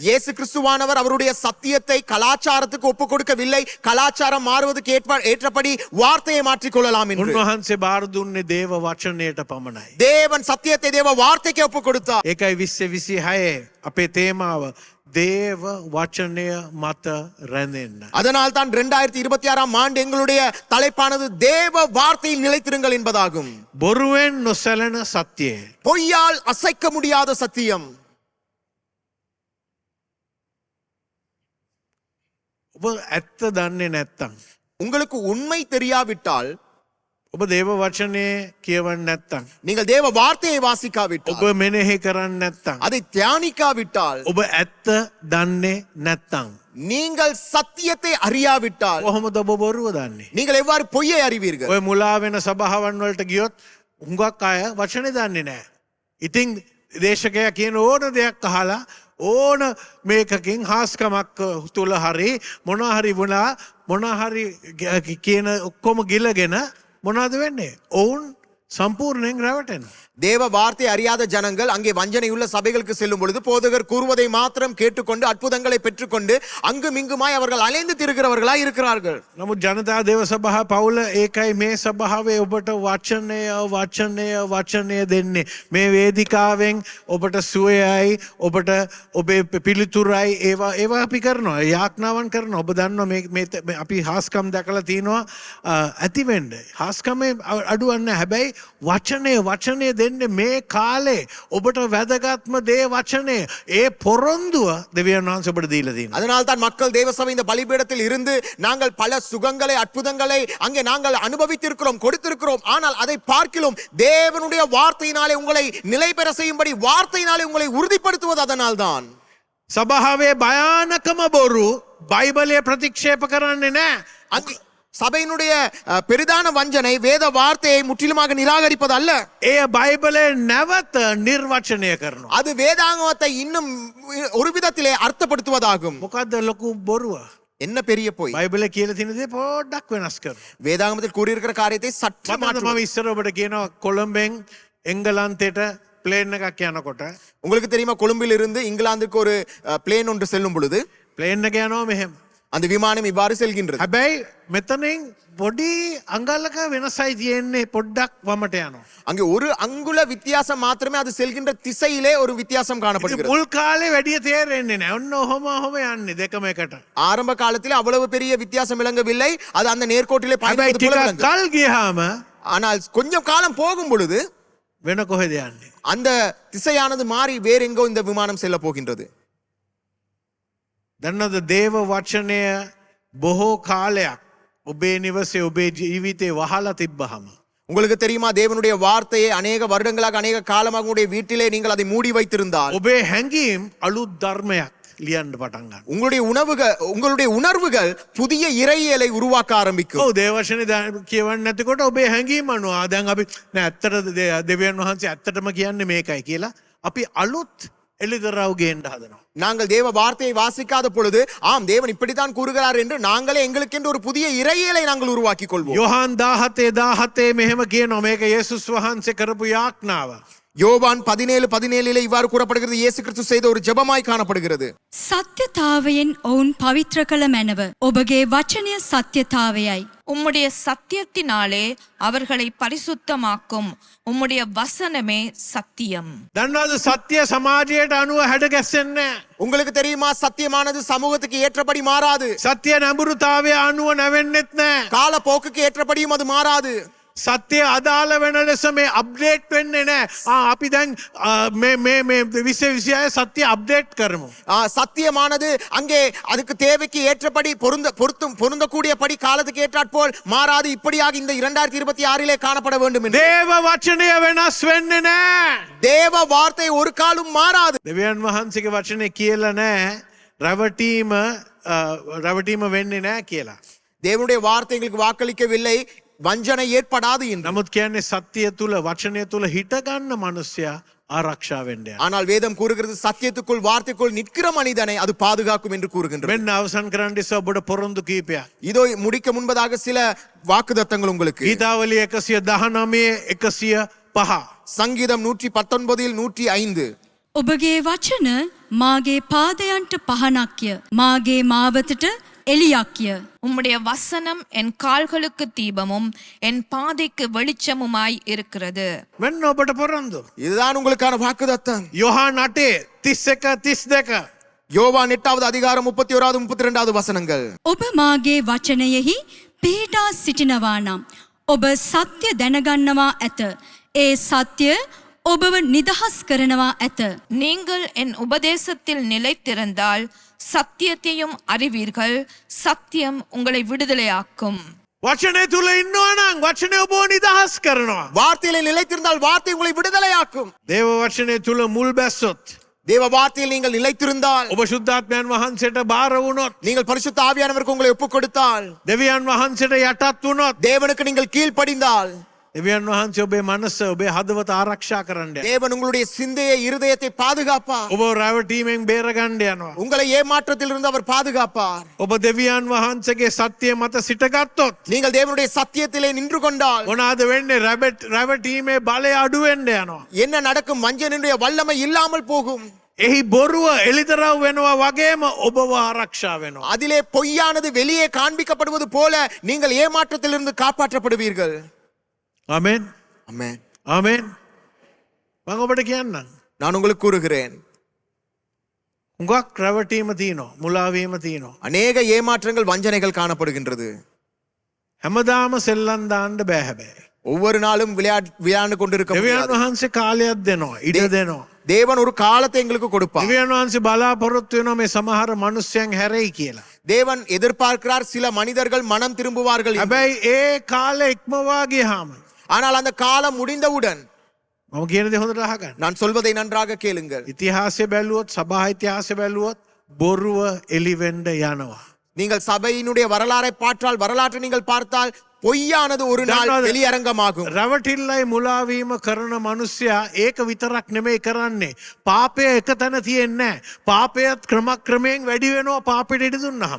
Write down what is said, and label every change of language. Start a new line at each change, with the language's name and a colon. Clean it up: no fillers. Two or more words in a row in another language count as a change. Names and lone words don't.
Tamil: இயேசு கிறிஸ்துவானவர் அவருடைய சத்தியத்தை கலாச்சாரத்துக்கு ஒப்புக் கொடுக்கவில்லை. கலாச்சாரம் மாறுவதற்கு ஏற்றபடி வார்த்தையை மாற்றிக் கொள்ளலாம் என்று.
Sinhala: උන්වහන්සේ බාර දුන්නේ දේව වචනයට පමණයි.
Tamil: தேவன் சத்தியத்தை தேவ வார்த்தைக்கு ஒப்புக் கொடுத்தார்.
Sinhala: ඒකයි 2026 අපේ තේමාව දේව වචනය මත රැඳෙන්න.
Tamil: அதனால் தான் 2026ஆம் ஆண்டு எங்களுடைய தலைப்பானது தேவ வார்த்தையில் நிலைத்திருங்கள் என்பதாகும்.
Sinhala: බොරුවෙන් නොසැලෙන සත්‍යය.
Tamil: பொய்யால் அசைக்க முடியாத சத்தியம்.
Sinhala: ඔබ ඇත්ත දන්නේ නැත්තම්
Tamil: உங்களுக்கு உண்மை தெரியாவிட்டால்,
Sinhala: ඔබ දේව වචනය කියවන්නේ නැත්තම්
Tamil: நீங்கள் தேவ வார்த்தையை வாசிக்காவிட்டால்,
Sinhala: ඔබ මෙනෙහි කරන්නේ නැත්තම්
Tamil: அதை தியானிக்காவிட்டால்,
Sinhala: ඔබ ඇත්ත දන්නේ නැත්තම්
Tamil: நீங்கள் சத்தியத்தை அறியாவிட்டால்
Sinhala: කොහොමද ඔබ බොරුව දන්නේ?
Tamil: நீங்கள் எவ்வாறு பொய்யை அறிவீர்கள்?
Sinhala: ඔය මුලා වෙන සභාවන් වලට ගියොත් හුඟක් අය වචනේ දන්නේ නැහැ. ඉතින් දේශකයා කියන ඕන දෙයක් අහලා ඕන මේකකින් හාස්කමක් තුල හරි මොනවා හරි වුණා මොනවා හරි කියන ඔක්කොම ගිලගෙන මොනවද වෙන්නේ? ඔවුන් සම්පූර්ණයෙන් රැවටෙනවා.
Tamil: தேவ வார்த்தை அறியாத ஜனங்கள் அங்கே வஞ்சனையுள்ள சபைகளுக்கு செல்லும் பொழுது போதகர் கூறுவதை மாத்திரம் கேட்டுக்கொண்டு அற்புதங்களை பெற்றுக்கொண்டு அங்கும் இங்குமாய் அவர்கள் அலைந்து திரிகிறவர்களாய் இருக்கிறார்கள்.
Sinhala: නමුත් ජනතා දේව සභා පවුල ඒකයි මේ සභාවේ ඔබට වචනය වචනය වචනය දෙන්නේ. මේ වේදිකාවෙන් ඔබට සුවයයි ඔබට ඔබේ පිළිතුරයි ඒවා අපි කරනවා. යාඥාවන් කරනවා. ඔබ දන්නවා මේ අපි හාස්කම් දැකලා තිනවා ඇති වෙන්න. හාස්කමේ අඩුවක් නැහැ. හැබැයි වචනය දෙන්නේ මේ කාලේ ඔබට වැදගත්ම දේ වචනය. ඒ පොරොන්දුව දෙවියන් වහන්සේ ඔබට දීලා තියෙනවා.
Tamil: அதனால் தான் மக்கள் தேவ சபை இந்த பலிபீடத்தில் இருந்து நாங்கள் பல சுகங்களை அற்புதங்களை அங்கே நாங்கள் அனுபவித்திருக்கிறோம், கொடுத்திருக்கிறோம். ஆனால் அதை பார்க்கிலும் தேவனுடைய வார்த்தையினாலே உங்களை நிலை பெற செய்யும்படி வார்த்தையினாலே உங்களை உறுதிப்படுத்துவது அதனால் தான்.
Sinhala: සභාවේ භයානකම බොරු බයිබලයේ ප්‍රතික්ෂේප කරන්නේ නැහැ.
Tamil: சபையினுடைய பெரிதான வஞ்சனை வேத வார்த்தையை முற்றிலுமாக நிராகரிப்பது அல்ல.
Sinhala: එය බයිබලේ නැවත නිර්වචනය කරනවා.
Tamil: அது வேதாகமத்தை இன்னும் ஒரு விதத்திலே அர்த்தப்படுத்துவதாகும்.
Sinhala: මොකද්ද ලොකු බොරුව?
Tamil: என்ன பெரிய பொய்?
Sinhala: බයිබලේ කියලා තියෙන දේ පොඩ්ඩක් වෙනස් කරනවා.
Tamil: வேதாகமத்தில் கூறியிருக்கிற காரியத்தை சற்று
Sinhala: මම
Tamil: மாற்றுவது.
Sinhala: ඉස්සර ඔබට කියනවා කොළඹෙන් එංගලන්තයට ප්ලේන් එකක් යනකොට
Tamil: உங்களுக்கு தெரியுமா, கொழும்பில் இருந்து இங்கிலாந்துக்கு ஒரு பிளேன் ஒன்று செல்லும் பொழுது
Sinhala: ප්ලේන් එක යනවා මෙහෙම.
Tamil: அந்த விமானம் இவ்வாறு செல்கின்றது.
Sinhala: හැබැයි මෙතනින් පොඩි අඟලක වෙනසයි තියෙන්නේ පොඩ්ඩක් වමට යනවා.
Tamil: அங்கே ஒரு அங்குல வித்தியாசம் மாத்திரமே, அது செல்கின்ற திசையிலே ஒரு வித்தியாசம் காணப்படுகிறது.
Sinhala: මුල් කාලේ වැඩිය තේරෙන්නේ නැහැ. ඔන්න ඔහොම යන්නේ දෙකම එකට.
Tamil: ஆரம்ப காலத்தில் அவ்வளவு பெரிய வித்தியாசம் விளங்கவில்லை. அது அந்த நேர்கோட்டிலே
Sinhala: හැබැයි
Tamil: பயணிப்பது போல
Sinhala: ටිකක්
Tamil: விளங்கும்.
Sinhala: කල් ගියාම
Tamil: ஆனால் கொஞ்சம் காலம் போகும் பொழுது
Sinhala: වෙන කොහෙද යන්නේ?
Tamil: அந்த திசையானது மாறி வேற எங்கோ இந்த விமானம் செல்ல போகின்றது.
Sinhala: දන්නවද දේව වචනය බොහෝ කාලයක් ඔබේ නිවසේ ඔබේ ජීවිතේ වහලා තිබ්බහම
Tamil: உங்களுக்கு தெரியுமா தேவனுடைய வார்த்தையை அநேக வருடங்களாக அநேக காலமாக உங்களுடைய வீட்டிலே நீங்கள் அதை மூடி வைத்திருந்தால்
Sinhala: ඔබේ හැඟීම් අලුත් ධර්මයක් ලියන්න පටන් ගන්නවා.
Tamil: உங்களுடைய உணர்வுகள் புதிய இறையியலை உருவாக்க ஆரம்பிக்கும்.
Sinhala: ඔව් දේව වචනේ කියවන්නේ නැතිකොට ඔබේ හැඟීම් අනුව දැන් අපි නෑ ඇත්තට දෙවියන් වහන්සේ ඇත්තටම කියන්නේ මේකයි කියලා අපි අලුත් එළිදරව් ගේන්න හදනවා.
Tamil: நாங்கள் தேவ வார்த்தையை வாசிக்காத பொழுது ஆம் தேவன் இப்படித்தான் கூறுகிறார் என்று நாங்களே எங்களுக்கென்று ஒரு புதிய இறையியலை நாங்கள் உருவாக்கிக் கொள்வோம்.
Sinhala: යොහාන් 17:17 මෙහෙම කියනවා මේක යේසුස් වහන්සේ කරපු යාඥාව.
Tamil: யோவான் 17:17 இவ்வாறு கூறப்படுகிறது. இயேசு கிறிஸ்து செய்த ஒரு ஜெபமாய் காணப்படுகிறது.
Sinhala: සත්‍යතාවයෙන් ඔවුන් පවිත්‍ර කළ මැනව. ඔබගේ වචනය සත්‍යතාවයයි.
Tamil: உம்முடைய சத்தியத்தினாலே அவர்களை பரிசுத்தமாக்கும். உம்முடைய வசனமே சத்தியம்.
Sinhala: දන්නවද සත්‍ය සමාජයට අනුව හැඩ ගැස්සෙන්නේ නැහැ.
Tamil: உங்களுக்கு தெரியுமா சத்தியமானது சமூகத்துக்கு ஏற்றபடி மாறாது.
Sinhala: සත්‍ය නැඹුරුතාවය අනුව නැවෙන්නෙත් නැහැ.
Tamil: கால போக்குக்கு ஏற்றபடியும் அது மாறாது.
Sinhala: සත්‍ය අදාළ වෙන ලෙස මේ අප්ඩේට් වෙන්නේ නැහැ. අපි දැන් මේ 2026 සත්‍ය අප්ඩේට් කරමු.
Tamil: சத்தியமானது அங்கே அதுக்கு தேவைக்கு ஏற்றபடி பொருந்தக்கூடியபடி காலத்துக்கு ஏற்றாற்போல் மாறாது. இப்படியாக இந்த 2026 காணப்பட வேண்டும் என்று
Sinhala: දේව වචනය වෙනස් වෙන්නේ නැහැ.
Tamil: தேவ வார்த்தை ஒரு காலும் மாறாது.
Sinhala: දෙවියන් වහන්සේගේ වචනේ කියලා නැහැ රැවටීම වෙන්නේ නැහැ කියලා.
Tamil: தேவனுடைய வார்த்தைகளுக்கு வாக்களிக்கவில்லை வஞ்சனை ஏற்படாது என்று.
Sinhala: නමුත් කියන්නේ සත්‍ය තුල වචනය තුල හිට ගන්න මිනිසයා ආරක්ෂා වෙන්නේ.
Tamil: ஆனால் வேதம் கூறுகிறது சத்தியத்துக்குள் வார்த்தைக்குள் நிற்கிற மனிதனை அது பாதுகாக்கும் என்று கூறுகின்றது.
Sinhala: මෙන්න අවසන් කරන්න ඉස්සෙල්ලා ඔබට පොරොන්දු කීපයක්.
Tamil: இதோ முடிக்க முன்பதாக சில வாக்குத்தத்தங்கள் உங்களுக்கு.
Sinhala: ගීතාවලිය 119 105.
Tamil: சங்கீதம் 119 105.
Sinhala: ඔබගේ වචන මාගේ පාදයන්ට පහනක්ය. මාගේ මාවතට එලියක්ය.
Tamil: உம்முடைய வசனம் என் கால்களுக்கு தீபமும் என் பாதைக்கு வெளிச்சமுமாய் இருக்கிறது.
Sinhala: මෙන්න ඔබට පොරොන්දු.
Tamil: இதுதான் உங்களுக்கான வாக்குத்தத்தம்.
Sinhala: යොහාන් 8:31-32.
Tamil: யோவான் 8வது அதிகாரம் 31வது 32வது வசனங்கள்.
Sinhala: ඔබ මාගේ වචනයෙහි පිහිටා සිටිනවා නම් ඔබ සත්‍ය දැනගන්නවා ඇත. ඒ සත්‍ය ඔබව නිදහස් කරනවා ඇත.
Tamil: நீங்கள் என் உபதேசத்தில் நிலைத்திருந்தால் சத்தியத்தையும் அறிவீர்கள். சத்தியம் உங்களை விடுதலையாக்கும்.
Sinhala: වචනය තුල ඉන්නවා නම් වචනය ඔබව නිදහස් කරනවා.
Tamil: வார்த்தையிலே நிலைத்திருந்தால் வார்த்தை உங்களை விடுதலையாக்கும்.
Sinhala: දේව වචනය තුල මුල් බැස්සොත්
Tamil: தேவ வார்த்தையில் நீங்கள் நிலைத்திருந்தால்
Sinhala: ඔබ ශුද්ධාත්මයන් වහන්සේට බාර වුණොත්
Tamil: நீங்கள் பரிசுத்த ஆவியானவருக்கு உங்களை ஒப்புக் கொடுத்தால்
Sinhala: දෙවියන් වහන්සේට යටත් වුණොත්
Tamil: தேவனுக்கு நீங்கள் கீழ்ப்படிந்தால்
Sinhala: දෙවියන් වහන්සේ ඔබේ මනස ඔබේ හදවත ආරක්ෂා කරන්න යනවා.
Tamil: தேவன் உங்களுடைய சிந்தையை இருதயத்தை பாதுகாப்பார்.
Sinhala: ඔබ රැවටීමෙන් බේරගන්න යනවා.
Tamil: உங்களை ஏமாற்றத்தில் இருந்து அவர் பாதுகாப்பார்.
Sinhala: ඔබ දෙවියන් වහන්සේගේ සත්‍යය මත සිටගත්තොත්
Tamil: நீங்கள் தேவனுடைய சத்தியத்திலே நின்று கொண்டால்
Sinhala: මොනවාද වෙන්නේ? රැවටීමේ බලය අඩු වෙන්න යනවා.
Tamil: என்ன நடக்கும்? வஞ்சனையுடைய வல்லமை இல்லாமல் போகும்.
Sinhala: එහි බොරුව එළිදරව් වෙනවා වගේම ඔබව ආරක්ෂා වෙනවා.
Tamil: அதிலே பொய்யானது வெளியே காண்பிக்கப்படுவது போல நீங்கள் ஏமாற்றத்திலிருந்து காப்பாற்றப்படுவீர்கள்.
Sinhala: ආමෙන්.
Tamil: ஆமென்.
Sinhala: ආමෙන්. මම ඔබට කියන්නම්.
Tamil: நான் உங்களுக்கு கூறுகிறேன்,
Sinhala: හුඟක් රැවටීම තියෙනවා, මුලාවීම තියෙනවා.
Tamil: அநேக ஏமாற்றங்கள் வஞ்சனைகள் காணப்படுகின்றது.
Sinhala: හැමදාම සෙල්ලම් දාන්න බෑ හැබැයි.
Tamil: ஒவ்வொரு நாளும் விளையாண்டு கொண்டிருக்க
Sinhala: දෙවියන්
Tamil: முடியாது.
Sinhala: වහන්සේ කාලයක් දෙනවා, ඉඩ දෙනවා.
Tamil: தேவன் ஒரு காலத்தை எங்களுக்கு கொடுப்பார்.
Sinhala: දෙවියන් වහන්සේ බලාපොරොත්තු වෙනවා මේ සමහර මිනිස්යන් හැරෙයි කියලා.
Tamil: தேவன் எதிர்பார்க்கிறார் சில மனிதர்கள் மனம் திரும்புவார்கள் என்று.
Sinhala: හැබැයි ඒ කාලේ ඉක්මවා ගියාම
Tamil: ஆனால் அந்த காலம் முடிந்தவுடன்
Sinhala: මම කියන දේ හොඳට අහගන්න.
Tamil: நான் சொல்வதை நன்றாக கேளுங்கள்.
Sinhala: ඉතිහාසය බැලුවොත්, සභා ඉතිහාසය බැලුවොත් බොරුව එළිවෙන්න යනවා.
Tamil: நீங்கள் சபையினுடைய வரலாறை பார்த்தால், வரலாற்றை நீங்கள் பார்த்தால் பொய்யானது ஒரு நாள்
Sinhala: දන්නවද?
Tamil: வெளியரங்கமாகும்.
Sinhala: රැවටිල්ලයි මුලාවීම කරන මිනිස්සයා ඒක විතරක් නෙමෙයි කරන්නේ. පාපය එක තැන තියෙන්නේ නැහැ. පාපයත් ක්‍රමක්‍රමයෙන් වැඩි වෙනවා පාපෙට ඉඩ දුන්නාම.